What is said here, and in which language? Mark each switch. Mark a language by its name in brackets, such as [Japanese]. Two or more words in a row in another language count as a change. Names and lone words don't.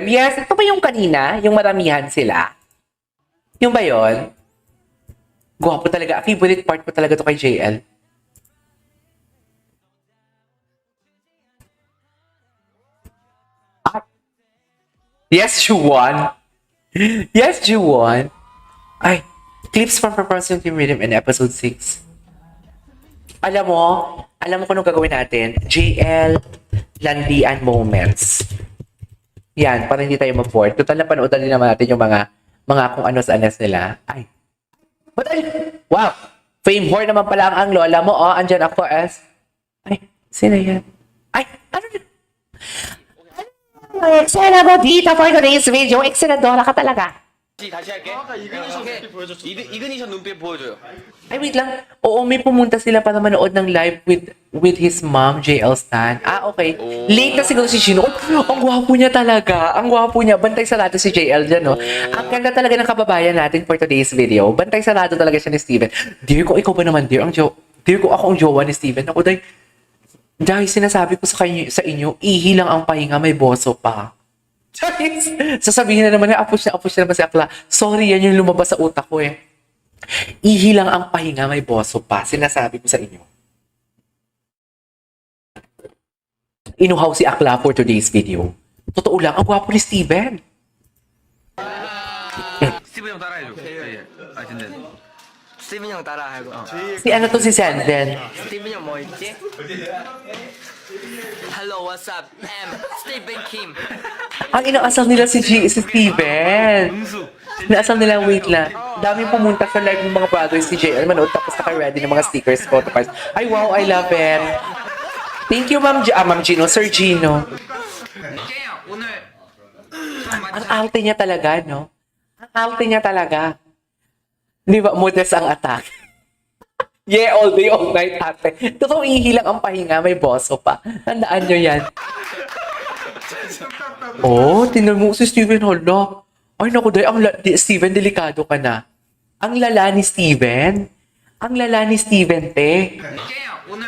[Filipino] Yes, ito ba yung kanina? Yung maramihan sila? Yung ba yun? Gwapo talaga. Favorite part ko talaga to kay JL. Yes, Juwon. Yes, Juwon. Ay, [English] clips from Performance Team Rhythm in episode 6. [Filipino] Alam mo kung anong gagawin natin? JL Landian Moments. Yan, para hindi tayo mag-board. Total na panoodan din naman natin yung mga kung ano sa anas nila. Ay. Wow! Fame whore naman pala ang lola mo. Oh, andyan ako as... Ay, sino yan? Ay, ano yun? Eksena mo dito [English] for today's video. [Filipino] Eksenadora ka talaga. [Korean] 다시 할게. 아까 이그니션 눈빛 보여줘요. [Filipino] Ay, wait lang. Oo, may pumunta sila para manood ng [English] live with his mom, [Filipino] JL Stan. Okay. Late na siguro si Shino. Ang gwapo niya talaga. Ang gwapo niya. Bantay sarado si JL dyan, no? Ang ganda talaga ng kababayan natin [English] for today's video. [Filipino] Bantay sarado talaga siya ni Steven. Dear ko, ikaw ba naman, dear? Dear ko, ako ang jowa ni Steven. Ako, dahil sinasabi ko sa inyo, ihi lang ang pahinga, may boso pa. Charis! Sasabihin na naman na apos na naman si Akla. Sorry, yan yung lumabas sa utak ko eh. Ihi lang ang pahinga, may boso pa. Sinasabi ko sa inyo. Inuhaw si Akla [English] for today's video. [Filipino] Totoo lang, ang gwapo ni Steven. [Korean] 스티븐 형 따라해줘. 근데 스티븐 형 따라하고 [Filipino] Si ano to si Senden? [Korean] 스티븐 형 뭐 있지? [English] Hello, what's up? I'm Stephen Kim. [Filipino] Ang inaasal nila si Steven. Inaasal nila, wait lang. Daming pumunta sa live ng mga brothers si JL manood tapos naka-ready ng mga stickers, photocards. Ay, [English] wow, I love it. Thank you, Ma'am Gino, Sir Gino. [Korean] 오늘 [Filipino] Ang arte niya talaga, no? Ang arte niya talaga. Di ba, modest ang attack? [English] Yeah, all day, all night, [Filipino] ate. Totoo, ihilang ang pahinga, may boso pa. Tandaan nyo yan. Oh, tinan mo si Steven Hala. Ay, naku, Steven, delikado ka na. Ang lala ni Steven. Ang lala ni Steven, te. [Korean] 오늘